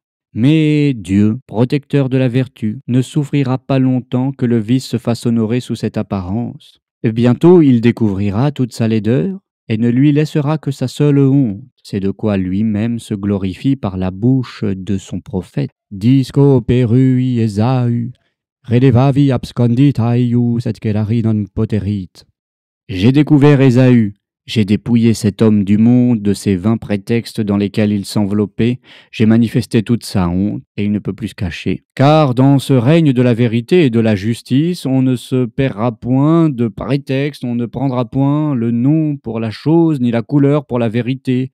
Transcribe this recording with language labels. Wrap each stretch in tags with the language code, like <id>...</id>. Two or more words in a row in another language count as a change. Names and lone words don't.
<fr>Mais Dieu, protecteur de la vertu, ne souffrira pas longtemps que le vice se fasse honorer sous cette apparence. Et bientôt il découvrira toute sa laideur et ne lui laissera que sa seule honte. C'est de quoi lui-même se glorifie par la bouche de son prophète.</fr> <la>Disco perui Esau, redevavi abscondita eius et celari non poterit.</la> <fr>J'ai découvert Ésaü, j'ai dépouillé cet homme du monde de ces vains prétextes dans lesquels il s'enveloppait, j'ai manifesté toute sa honte, et il ne peut plus se cacher. Car dans ce règne de la vérité et de la justice, on ne se paiera point de prétexte, on ne prendra point le nom pour la chose, ni la couleur pour la vérité.</fr>